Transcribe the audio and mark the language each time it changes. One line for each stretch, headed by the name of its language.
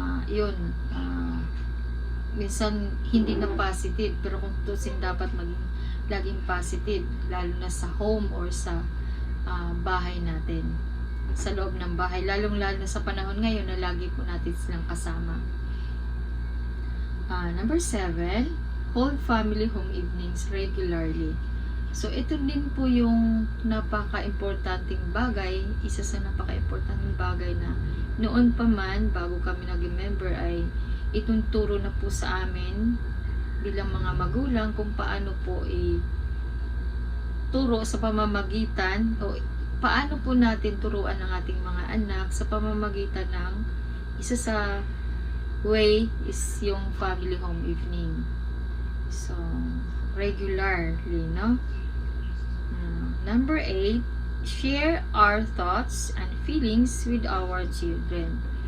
Filipino: Yun, minsan hindi na positive, pero kung tutusin dapat maging laging positive, lalo na sa home or sa bahay natin, sa loob ng bahay, lalong-lalo na sa panahon ngayon na lagi po natin silang kasama.
English: Number 7, hold family home evenings regularly.
Filipino: So, ito din po yung napaka-importanting bagay, isa sa napaka-importanting bagay na noon pa man, bago kami naging member, ay ituturo na po sa amin bilang mga magulang kung paano po turo sa pamamagitan o paano po natin turuan ang ating mga anak sa pamamagitan ng isa sa way is yung family home evening.
English: So, regularly, no? Number 8, share our thoughts and feelings with our children.